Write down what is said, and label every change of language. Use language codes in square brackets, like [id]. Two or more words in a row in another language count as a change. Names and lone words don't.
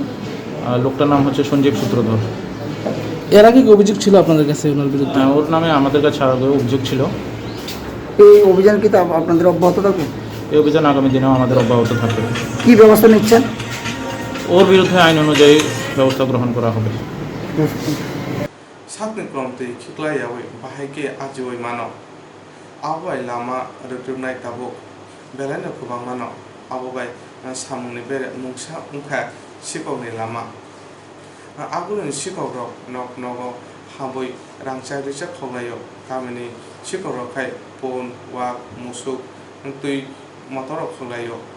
[bn] লোকটার নাম হচ্ছে সঞ্জীব সূত্রধর। এর আগে কি অভিযোগ ছিল আপনাদের কাছে ওনার বিরুদ্ধে? ওর নামে আমাদের কাছে আগে অভিযোগ ছিল। এই অভিযান কি আপনাদের অব্যাহত থাকবে? এই অভিযান আগামী দিনেও আমাদের অব্যাহত থাকবে। কি ব্যবস্থা নিচ্ছেন? ওর বিরুদ্ধে আইন অনুযায়ী ব্যবস্থা গ্রহণ করা হবে। [brx] सातनि क्रमते खिक्लायावै बाहायके आजिवै मानो आवबाय लामा रोग्रोबनाय दाबुक बेलायनो गोबां मानो आवबाय सामुंनि बेरे मुंसा मुखा सिगावनि लामा आगुलनि सिगावरक नक नगो हाबै रांचाय रिजाब खावलायो गामिनि सिगावरखाय पन वाक मुसुक तुइ मटरक खावलायो